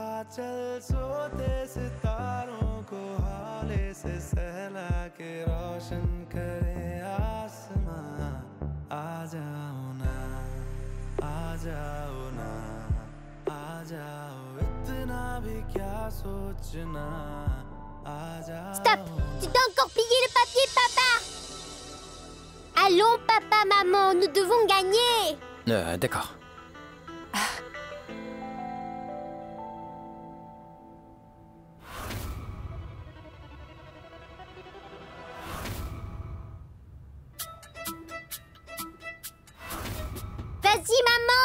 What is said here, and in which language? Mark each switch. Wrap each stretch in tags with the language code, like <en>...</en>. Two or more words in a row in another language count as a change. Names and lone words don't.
<hi>चल सोते सितारों को हाले से सहला के रोशन करे आसमां आ जाओ ना आ जाओ ना आ जाओ इतना भी क्या सोचना आ जाओ</hi> <fr>Stop! Tu dois encore plier le papier, papa! Allons, papa, maman, nous devons gagner! D'accord. Vas-y, maman!</fr>